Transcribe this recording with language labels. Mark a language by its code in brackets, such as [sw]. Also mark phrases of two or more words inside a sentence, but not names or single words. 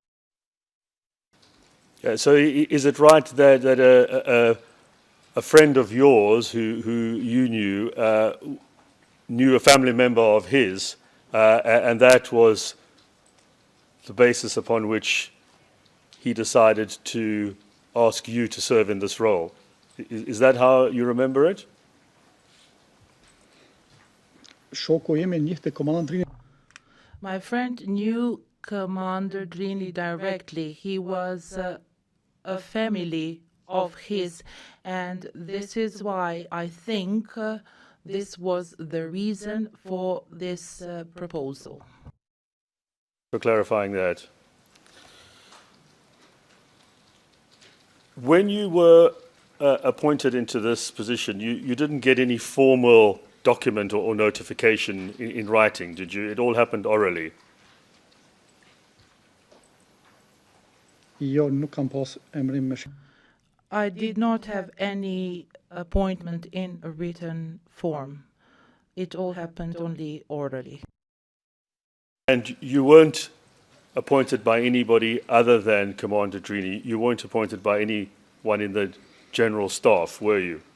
[en] So is it right that a friend of yours who you knew a family member of his, and that was the basis upon which he decided to ask you to serve in this role? Is that how you remember it? [sq] shoku im e njihte komandantrin. [en] My friend knew Commander Drini directly. He was a family of his, And this is why I think this was the reason for this proposal. For clarifying that. When you were appointed into this position, you didn't get any formal document or notification in writing, did you? It all happened orally. [sq] Jo nuk kam pas emrim me [en] I did not have any appointment in a written form. It all happened only orally. And you weren't appointed by anybody other than Commander Drini. You weren't appointed by anyone in the general staff, were you?